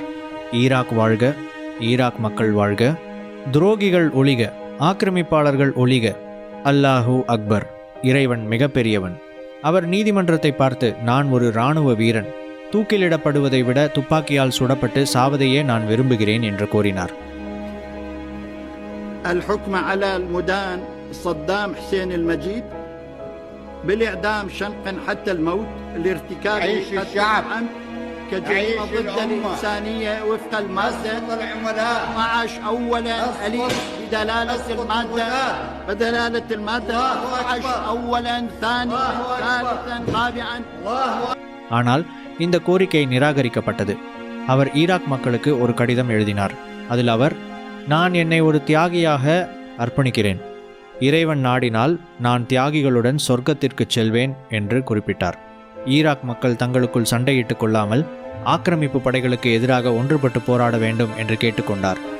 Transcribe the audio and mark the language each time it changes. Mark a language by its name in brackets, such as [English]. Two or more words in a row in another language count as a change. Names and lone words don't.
[Tamil] ஈராக் வாழ்க, ஈராக் மக்கள் வாழ்க, துரோகிகள் ஒழிக, ஆக்கிரமிப்பாளர்கள் ஒழிக, [Arabic] الله أكبر, [Tamil] இறைவன் மிகப்பெரியவன். அவர் நீதிமன்றத்தை பார்த்து, நான் ஒரு இராணுவ வீரன், தூக்கிலிடப்படுவதை விட துப்பாக்கியால் சுடப்பட்டு சாவதையே நான் விரும்புகிறேன் என்று கூறினார். [Arabic] الحكم على المدان صدام حسين المجيد بالإعدام شنقا حتى الموت لارتكاب الشعب كجريمة ضد الإنسانية وفق المادة 12 أولا أليف بدلالة المادة 12 أولا ثانيا ثالثا رابعا. [Tamil] ஆனால் இந்த கோரிக்கை நிராகரிக்கப்பட்டது. அவர் ஈராக் மக்களுக்கு ஒரு கடிதம் எழுதினார். அதில் அவர், நான் என்னை ஒரு தியாகியாக அர்ப்பணிக்கிறேன். இறைவன் நாடினால் நான் தியாகிகளுடன் சொர்க்கத்திற்கு செல்வேன் என்று குறிப்பிட்டார். ஈராக் மக்கள் தங்களுக்குள் சண்டையிட்டுக் கொள்ளாமல் ஆக்கிரமிப்பு படைகளுக்கு எதிராக ஒன்றுபட்டு போராட வேண்டும் என்று கேட்டுக்கொண்டார்.